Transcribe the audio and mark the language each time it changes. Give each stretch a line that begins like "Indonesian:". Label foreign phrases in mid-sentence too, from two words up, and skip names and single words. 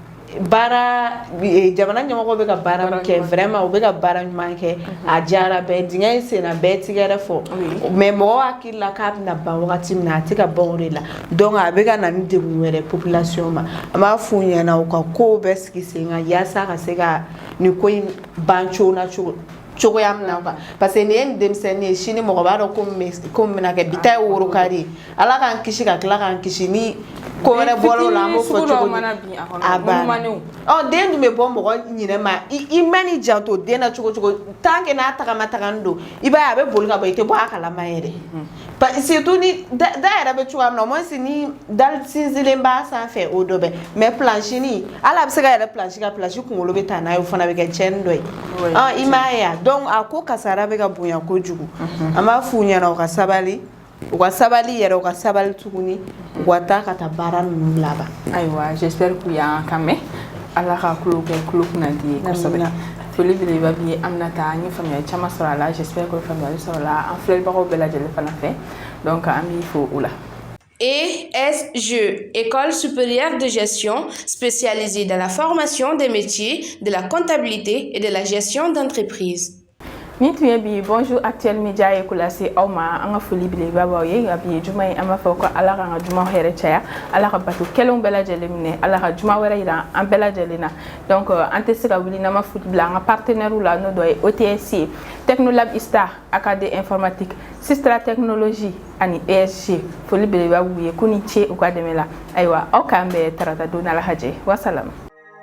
Bambara: baara jamana ɲɛmɔgɔ bɛ ka baara min kɛ vraiment u bɛ ka baara ɲuman kɛ a diyara bɛɛ dingɛ in senna bɛɛ tigɛrɛ fɔ mais mɔgɔw hakili la k'a bɛna ban wagati min na a tɛ ka ban o de la donc a bɛ ka na ni degun wɛrɛ population ma an b'a f'u ɲɛna u ka kow bɛɛ sigi sen kan yaasa ka se ka nin ko in ban cogoya min na quoi
French: parce que
Bambara: nin ye nin denmisɛnnin ye sini mɔgɔ b'a dɔn ko min bɛna kɛ bi ta ye woro kari ye ala k'an kisi ka tila k'an kisi ni ko wɛrɛ bɔra o la an b'o fɔ cogo di den dun bɛ bɔ mɔgɔ ɲinɛ ma i mɛn'i janto den na cogo
French: tant que
Bambara: n'a tagama don i b'a ye a bɛ boli ka bɔ i tɛ bɔ a kalama yɛrɛ surtout ni da yɛrɛ bɛ cogoya min na
French: au moins
Bambara: ni da sinsinlen b'a sanfɛ o dɔ bɛ mais planche ni hali a bɛ se ka yɛrɛ planche ka planche kunkolo bɛ taa n'a ye o fana bɛ kɛ tiɲɛni dɔ ye i m'a ye wa donc a ko kasara bɛ ka bonya kojugu an b'a f'u ɲɛna u ka sabali yɛrɛ u ka sabali tuguni u ka taa ka taa baara ninnu laban. Ayiwa
French: j'espère que
Bambara: y'an kan mɛn ala ka tulo kɛ tulo kunnadi ye kosɛbɛ foli belebeleba bi ye Aminata an ye faamuyali caman sɔrɔ a la
French: j'espère que
Bambara: faamuyali sɔrɔ la an filɛbagaw bɛɛ lajɛlen fana fɛ donc an b'i fo o la.
French: ESG, École supérieure de gestion, spécialisée dans la formation des métiers de la comptabilité et de la gestion d'entreprise.
Bambara: Ni tun ye bi bonjour actuel média ye ko lase aw ma an ka foli belebeleba b'aw ye nka bi ye juma ye an b'a fɔ ko ala k'an ka jumaw hɛrɛ caya ala ka bato kɛlenw bɛɛ lajɛlen minɛ ala ka juma wɛrɛ yira an bɛɛ lajɛlen na donc an tɛ se ka wuli n'an ma foli bila an ka partenaires la n'o dɔ ye OTS ye Technolab ISTA AKD informatique Sistra technologie ani ESG foli belebeleba b'u ye k'u ni ce u ka dɛmɛ la ayiwa aw k'an bɛɛ tarata don n'ala ka jɛ wasalam.